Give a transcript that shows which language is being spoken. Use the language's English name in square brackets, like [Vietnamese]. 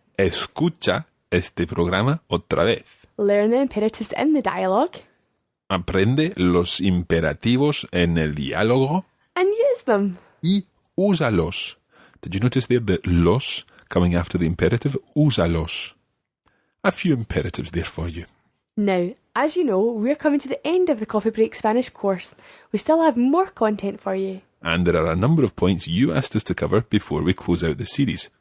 [Spanish] escucha este programa otra vez. [English] Learn the imperatives in the dialogue. [Spanish] Aprende los imperativos en el diálogo [English] And use them. [Spanish] y úsalos. [English] Did you notice there the los coming after the imperative? Úsalos. A few imperatives there for you. Now, as you know, we're coming to the end of the Coffee Break Spanish course. We still have more content for you. And there are a number of points you asked us to cover before we close out the series.